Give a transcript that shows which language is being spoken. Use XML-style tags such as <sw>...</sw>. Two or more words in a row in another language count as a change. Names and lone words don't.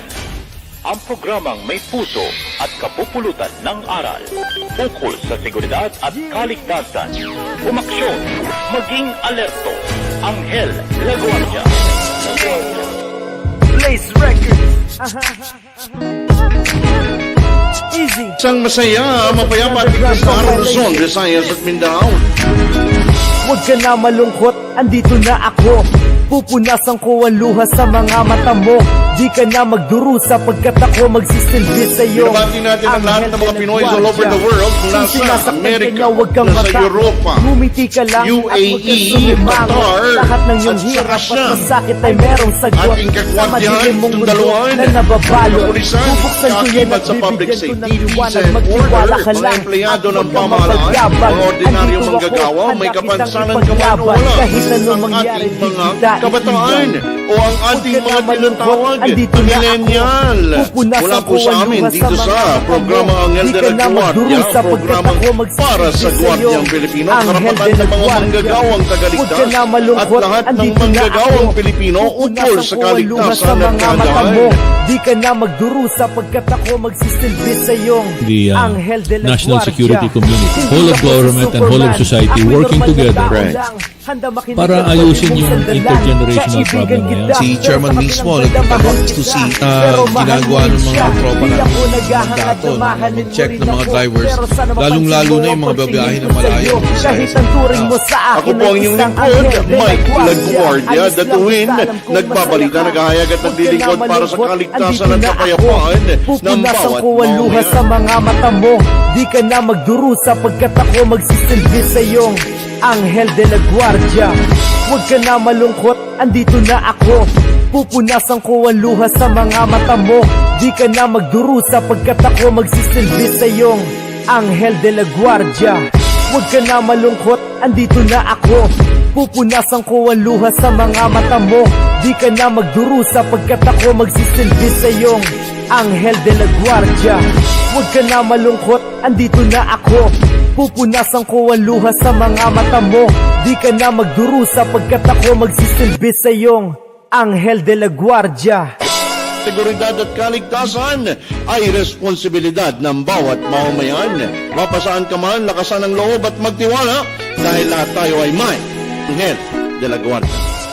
<tl>Ang programang may puso at kapupulutan ng aral. Ukol sa seguridad at kaligtasan. Umaksyon, maging alerto. Anghel de la Guardia. Blaze Records. Easy. Isang masaya, mapayapa at tigtas na araw Luzon, Visayas at Mindanao. Huwag ka na malungkot, andito na ako. Pupunasan ko ang luha sa mga mata mo. Di ka na magdurusa pagkat ako magsisilbi sa'yo. Binabati natin ang lahat ng mga Pinoy</tl> <en>all over the world,</en> <tl>nasa Amerika, nasa Europa, UAE, Qatar, lahat ng iyong hirap at masakit ay merong sagot. ating kakwatihan, tundaluan, kapulisan, kakibat sa</tl> <en>public safety, peace and order,</en> <tl>mga empleyado ng pamahalaan, mga ordinaryong manggagawa, may kapansanan ka man o wala, ang ating mga kabataan o ang ating mga tinatawag millennial. Mula po sa amin dito sa programa Anghel de la Guardia, programa para sa Guardiang Pilipino, karapatan ng mga manggagawang tagaligtas at lahat ng manggagawang Pilipino ukol sa kaligtasan at kagandahan. Di ka na magdurusa pagkat ako magsisilbi sa iyong Anghel de la national Guardia.</tl> <en>security community, whole of government and whole of society working together</en> <tl>para ayusin yung intergenerational problem na yan. Si Chairman mismo nagpunta</tl> <en>to see</en> <tl>ginagawa ng mga tropa na mandato na mag-check ng mga drivers, lalong-lalo na yung mga babiyahe na malayo. Ako po ang inyong lingkod, Mike LaGuardia, DATUIN, nagbabalita, naghahayag at naglilingkod para sa kaligtasan at kapayapaan ng bawat luha sa mga mata mo. Di ka na magdurusa pagkat ako magsisilbi sa iyong Anghel de la Guardia. Huwag ka na malungkot, andito na ako. Pupunasan ko ang luha sa mga mata mo. Di ka na magdurusa pagkat ako magsisilbi sa iyong Anghel de la Guardia. Huwag ka na malungkot, andito na ako. Pupunasan ko ang luha sa mga mata mo. Di ka na magdurusa pagkat ako magsisilbi sa iyong Anghel de la Guardia. Huwag ka na malungkot, andito na ako. Pupunasan ko ang luha sa mga mata mo. Di ka na magdurusa pagkat ako magsisilbi sa iyong Anghel de la Guardia. Seguridad at kaligtasan ay responsibilidad ng bawat mamamayan. Mapasaan ka man, lakasan ang loob at magtiwala dahil lahat tayo ay may Anghel de la Guardia.</tl>